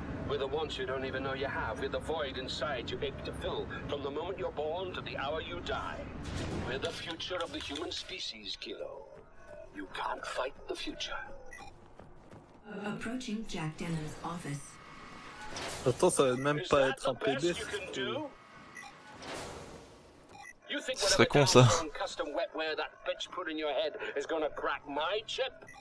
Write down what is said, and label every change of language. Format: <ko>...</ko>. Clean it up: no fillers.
<en>We're the wants you don't even know you have. We're the void inside you ache to fill from the moment you're born to the hour you die. We're the future of the human species, Kilo. You can't fight the future. Approaching Jack Denham's office.</en> <fr>Attends, ça va même pas être un PB. Ce serait con ça.</fr> <en>Custom wetware that bitch put in your head is gonna crack my chip.</en>